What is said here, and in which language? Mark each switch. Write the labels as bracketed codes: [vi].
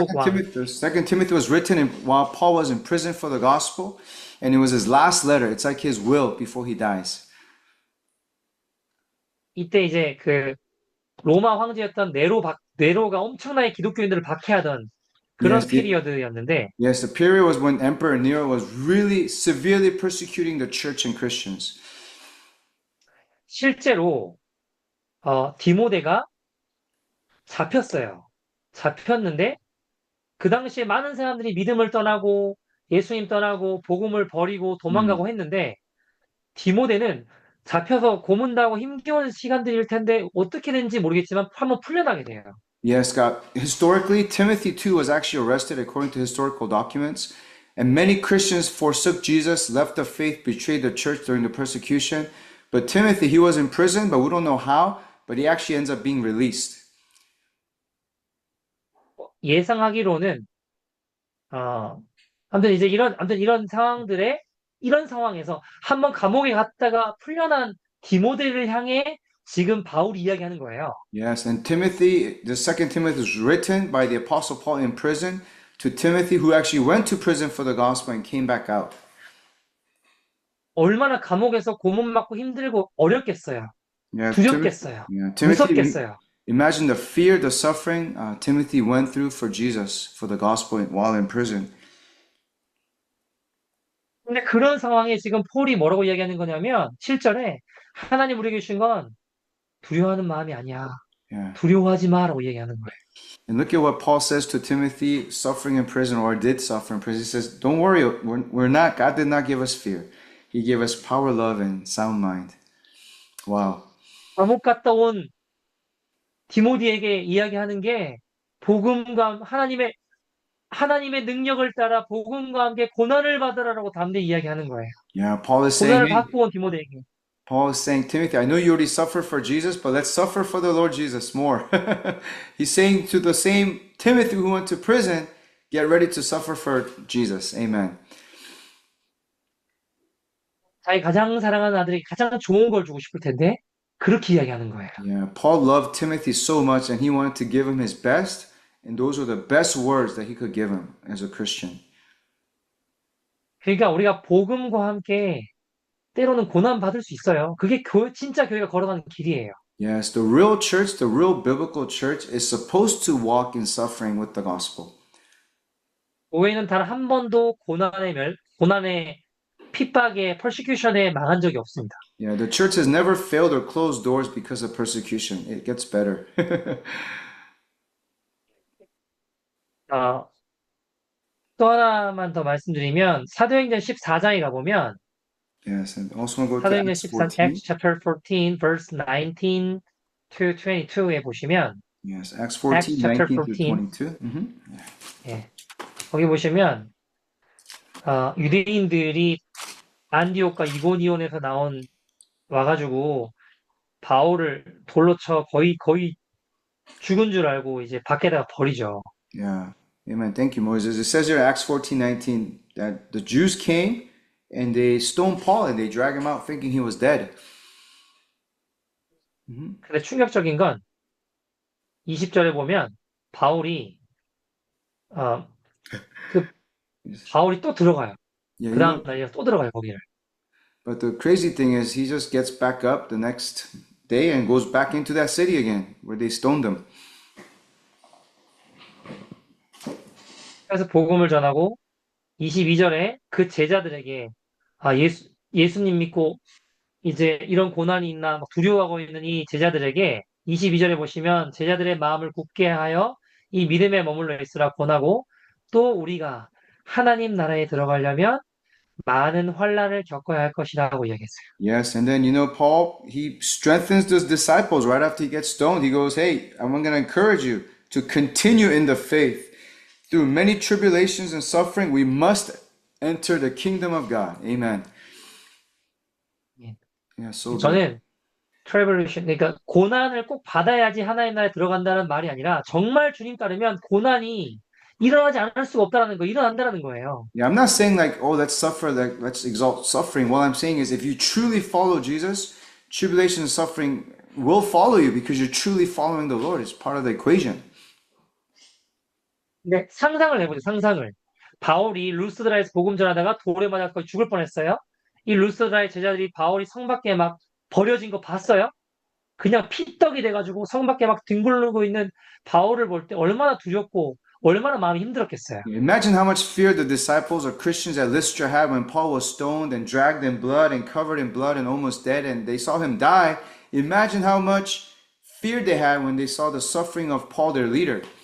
[en] 2 Timothy was written while Paul was in prison for the gospel, and it was his last letter. It's like his will before he dies. [ko] 이때 이제 로마 황제였던 네로가 엄청나게 기독교인들을 박해하던 그런 피리어드였는데 [en] Yes, the period was when Emperor Nero was really severely persecuting the church and Christians. [ko] 실제로 디모데가 잡혔는데 그 당시에 많은 사람들이 믿음을 떠나고 예수님 떠나고 복음을 버리고 도망가고 했는데 디모데는 잡혀서 고문당하고 힘겨운 시간들일 텐데 어떻게 된지 모르겠지만 한번 풀려나게 돼요. [en] Yes, God. Historically, Timothy too was actually arrested according to historical documents. And many Christians forsook Jesus, left the faith, betrayed the church during the persecution. But Timothy, he was in prison, but we don't know how, but he actually ends up being released. [ko] 예상하기로는, 아무튼 이런 이런 상황에서 한번 감옥에 갔다가 풀려난 디모데를 향해 지금 바울이 이야기하는 거예요. [en] Yes, and Timothy, the second Timothy was written by the Apostle Paul in prison to Timothy, who actually went to prison for the gospel and came back out. [ko] 얼마나 감옥에서 고문 맞고 힘들고 어렵겠어요. [en] Yeah, [ko] 두렵겠어요. [en] Timothy, [ko] 무섭겠어요. [en] imagine the fear, the suffering Timothy went through for Jesus, for the gospel while in prison. [ko] 근데 그런 상황에 지금 폴이 뭐라고 이야기하는 거냐면 7절에 하나님 우리에게 주신 건 두려워하는 마음이 아니야. [en] Yeah. [ko] 두려워하지 마라고 얘기하는 거예요. [en] And look at what Paul says to Timothy suffering in prison or did suffer in prison. He says, don't worry, we're not, God did not give us fear. He gave us power, love, and sound mind. Wow. [ko] 감옥 갔다 온 디모데에게 이야기하는 게 복음과 하나님의 능력을 따라 복음과 함께 고난을 받으라라고 담대히 이야기하는 거예요. [en] Yeah, Paul is [ko] 고난을 [en] saying, [ko] 받고 온 디모데에게. [en] Paul is saying, Timothy, I know you already suffered for Jesus, but let's suffer for the Lord Jesus more. He's saying to the same Timothy who went to prison, get ready to suffer for Jesus. Amen. [ko] 자기 가장 사랑하는 아들에게 가장 좋은 걸 주고 싶을 텐데 그렇게 이야기하는 거예요. [en] Yeah, Paul loved Timothy so much and he wanted to give him his best, and those were the best words that he could give him as a Christian. [ko] 그러니까 우리가 복음과 함께 때로는 고난 받을 수 있어요. 그게 진짜 교회가 걸어가는 길이에요. [en] Yes, the real church, the real biblical church is supposed to walk in suffering with the gospel. [ko] 교회는 단 한 번도 고난의 핍박에 persecution에 망한 적이 없습니다. [en] Yeah, the church has never failed or closed doors because of persecution. It gets better. [ko] 또 하나만 더 말씀드리면 사도행전 14장에 가보면 [en] Yes, and also want to go to [ko] 사도행전 [en] Acts 14, 14. Acts chapter 14, verse 19 to 22 [ko] 에 보시면 [en] Yes, Acts 14, Acts chapter 19 through 14. 22. [ko] 예, 거기 보시면 유대인들이 안디옥과 이고니온에서 와가지고 바울을 돌로 쳐 거의 죽은 줄 알고 이제 밖에다가 버리죠. [en] Yeah, amen. Thank you, Moses. It says here, Acts 14:19, that the Jews came and they stoned Paul and they dragged him out thinking he was dead. [ko] 근데 충격적인 건 20절에 보면 바울이 바울이 또 들어가요. [en] Yeah, [ko] 그 다음 날에 또 들어가요 거기를. [en] but the crazy thing is he just gets back up the next day and goes back into that city again where they stoned him. [ko] 그래서 복음을 전하고 22절에 그 제자들에게 예수님 믿고 이제 이런 고난이 있나 막 두려워하고 있는 이 제자들에게 22절에 보시면 제자들의 마음을 굳게 하여 이 믿음에 머물러 있으라 권하고 또 우리가 하나님 나라에 들어가려면 많은 환난을 겪어야 할 것이라고 이야기했어요. [en] Yes, and then Paul, he strengthens those disciples right after he gets stoned. He goes, hey, I'm going to encourage you to continue in the faith. Through many tribulations and suffering, we must enter the kingdom of God. Amen. Yeah, so [ko] 저는 트래블레이션, 그러니까 고난을 꼭 받아야지 하나님 나라에 들어간다는 말이 아니라 정말 주님 따르면 고난이 일어나지 않을 수가 없다라는 거, 일어난다라는 거예요. [en] Yeah, I'm not saying like, oh, let's suffer, like let's exalt suffering. What I'm saying is if you truly follow Jesus, tribulation and suffering will follow you because you're truly following the Lord. It's part of the equation. [ko] 근데 상상을 해보죠, 상상을. 바울이 루스드라에서 복음 전하다가 돌에 맞아서 거의 죽을 뻔했어요. 이 루스드라의 제자들이 바울이 성 밖에 막 버려진 거 봤어요? 그냥 피떡이 돼가지고 성 밖에 막 뒹굴르고 있는 바울을 볼 때 얼마나 두렵고 얼마나 마음이 힘들었겠어요. [en] Imagine how much fear the disciples or Christians at Lystra had when Paul was stoned and dragged in blood and covered in blood and almost dead and they saw him die. Imagine how much fear they had when they saw the suffering of Paul, their leader.